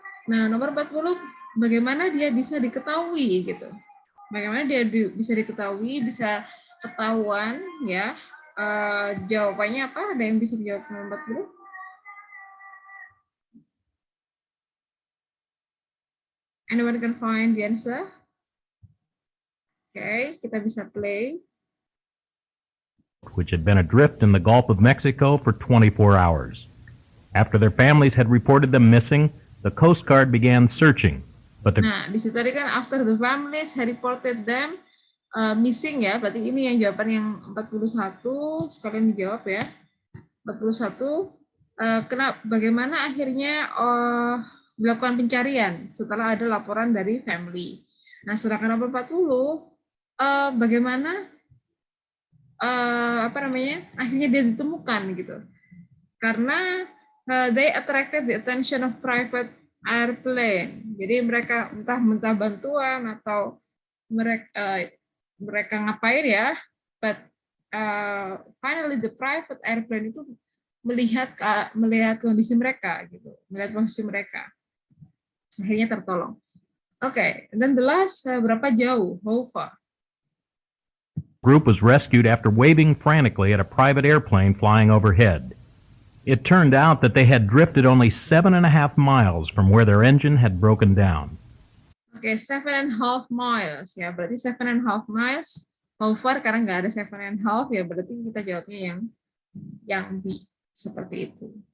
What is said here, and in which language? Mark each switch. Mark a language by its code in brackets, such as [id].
[id] Nah, nomor 40, bagaimana dia bisa diketahui gitu? Bagaimana dia bisa diketahui, bisa ketahuan ya? Jawabannya apa? Ada yang bisa menjawab nomor 40? [en] Anyone can find the answer? [id] Okay, kita bisa play. [en] Which had been adrift in the Gulf of Mexico for 24 hours. After their families had reported them missing, The Coast Guard began searching, but the [id] Nah, di situ tadi kan [en] after the families had reported them missing [id] ya, berarti ini yang jawaban yang 41, sekalian dijawab ya. 41, bagaimana akhirnya dilakukan pencarian setelah ada laporan dari family. Nah, sedangkan nomor 40, bagaimana akhirnya dia ditemukan gitu. Karena [en] they attracted the attention of private airplane. [id] Jadi mereka entah minta bantuan atau mereka ngapain ya, [en] but finally the private airplane [id] itu melihat kondisi mereka gitu, melihat posisi mereka. Akhirnya tertolong. [en] Okay, and then the last, [id] berapa jauh? [en] How far? group was rescued after waving frantically at a private airplane flying overhead. It turned out that they had drifted only 7.5 miles from where their engine had broken down. [id] Oke, 7.5 miles ya, berarti 7.5 miles. [en] How far, [id] karena nggak ada 7.5 ya, berarti kita jawabnya yang B, seperti itu.